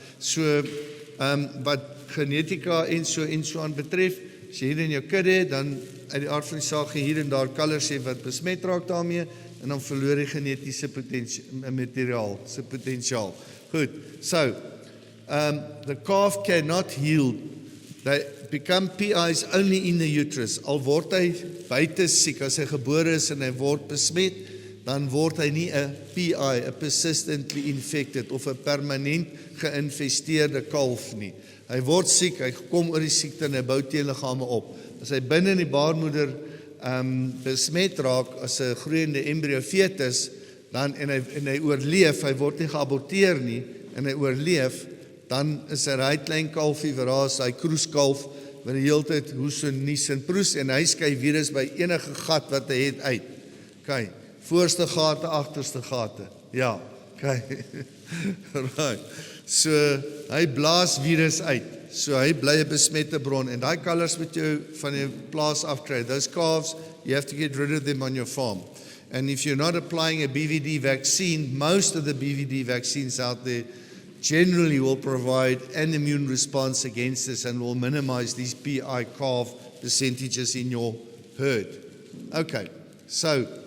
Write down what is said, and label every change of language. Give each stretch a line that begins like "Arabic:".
Afrikaans: So wat genetika en so aan betref, as jy hier in jou kudde, dan uit die aard van die saak hier en daar kalvers hê wat besmet raak daarmee, en dan verloor die genetiese materiaal, se potentiaal.
English: Goed. So the calf cannot heal. They become PIs only in the uterus.
Afrikaans: Al word hy buite siek, as hy gebore is en hy word besmet, dan word hy nie 'n PI, 'n persistently infected of 'n permanent geïnfesteerde kalf nie. Hy word siek, hy kom oor die siekte en hy bou teenliggame op. As hy binne in die baarmoeder besmet raak as 'n groeiende embryo fetus, dan en hy oorleef, hy word nie geaborteer nie en hy oorleef, dan is hy klein kalfie verraas, hy kroeskalf wat die hele tyd hoes en nies en proes, en hy skei virus by enige gat wat hy het uit. Okay. Voorste gate, agterste gate. Ja, okay. Right. So, hy blaas virus uit. So, hy bly 'n besmette bron. En daai kalvers moet jy van die plaas afkry.
English: Those calves, you have to get rid of them on your farm. And if you're not applying a BVD vaccine, most of the BVD vaccines out there generally will provide an immune response against this and will minimize these PI calf percentages in your herd. Okay, so